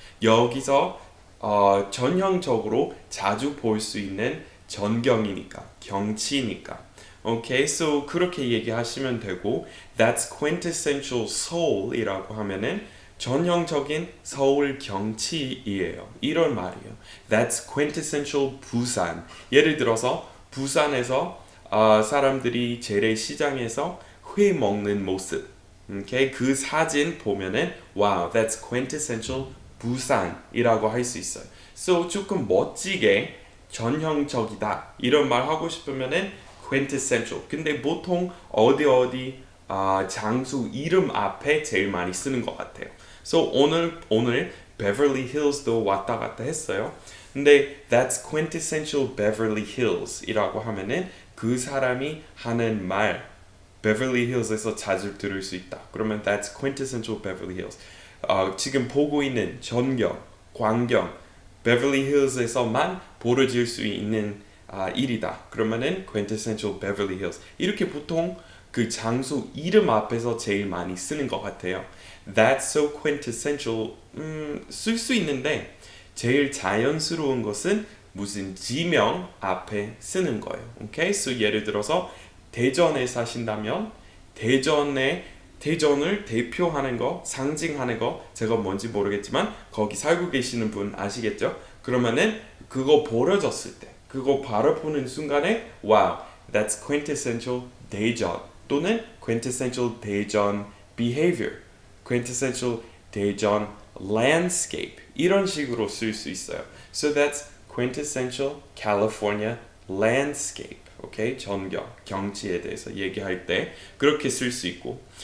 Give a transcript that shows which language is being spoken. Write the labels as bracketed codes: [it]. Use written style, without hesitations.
[ko] 여기서 전형적으로 자주 볼 수 있는 전경이니까, 경치니까. [en] Okay, so [ko] 그렇게 얘기하시면 되고, [en] that's quintessential Seoul [ko] 이라고 하면은 전형적인 서울 경치이에요. 이런 말이에요. [en] That's quintessential 부산. [ko] 예를 들어서 부산에서 사람들이 재래시장에서 회 먹는 모습. Okay? 그 사진 보면은 [en] wow, that's quintessential [ko] 부산이라고 할 수 있어요. So 조금 멋지게 전형적이다 이런 말 하고 싶으면은 quintessential. 근데 보통 어디 장소 이름 앞에 제일 많이 쓰는 것 같아요. So 오늘 Beverly Hills도 왔다 갔다 했어요. 근데 [en] that's quintessential Beverly Hills [ko] 이라고 하면은 그 사람이 하는 말 Beverly Hills에서 자주 들을 수 있다. 그러면 [en] that's quintessential Beverly Hills. [ko] 지금 보고 있는 전경, 광경, Beverly Hills에서만 벌어질 수 있는 일이다. 그러면은 [en] quintessential Beverly Hills. [ko] 이렇게 보통 그 장소 이름 앞에서 제일 많이 쓰는 것 같아요. [en] That's so quintessential [ko] 쓸 수 있는데 제일 자연스러운 것은 무슨 지명 앞에 쓰는 거예요. [en] Okay? [ko] So 예를 들어서 대전에 사신다면 대전을 대표하는 거, 상징하는 거 제가 뭔지 모르겠지만 거기 살고 계시는 분 아시겠죠? 그러면은 그거 벌어졌을 때 그거 바라보는 순간에 [en] wow, that's quintessential [ko] 대전 또는 quintessential 대전 [en] behavior, quintessential [ko] 대전 [en] landscape [ko] 이런 식으로 쓸 수 있어요. [en] So that's quintessential California landscape. [ko] 오케이, 경치에 대해서 얘기할 때 그렇게 쓸 수 있고.